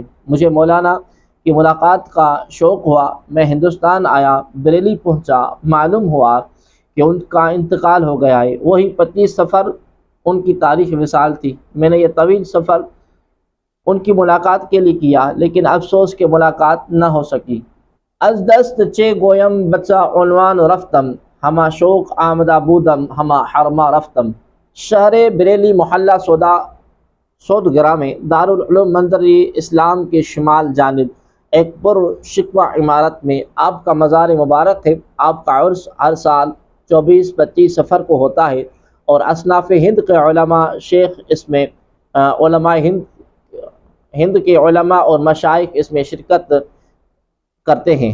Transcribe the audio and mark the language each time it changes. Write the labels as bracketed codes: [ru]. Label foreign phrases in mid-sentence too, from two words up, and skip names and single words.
[ur] مجھے مولانا کی ملاقات کا شوق ہوا، میں ہندوستان آیا، بریلی پہنچا، معلوم ہوا کہ ان کا انتقال ہو گیا ہے۔ وہی 25 صفر ان کی تاریخ وصال تھی۔ میں نے یہ طویل سفر ان کی ملاقات کے لیے کیا لیکن افسوس کہ ملاقات نہ ہو سکی۔ [fa] از دست چه گویم بچا عنوان رفتم، ہما شوق آمدہ بودم ہما حرما رفتم۔ [ur] شہر بریلی محلہ سودگرہ میں دارالعلوم منظر اسلام کے شمال جانب ایک پر شکوہ عمارت میں آپ کا مزار مبارک ہے۔ آپ کا عرس ہر سال 24-25 صفر کو ہوتا ہے اور اصناف ہند کے علماء شیخ اس میں علماء ہند کے علماء اور مشائخ اس میں شرکت کرتے ہیں۔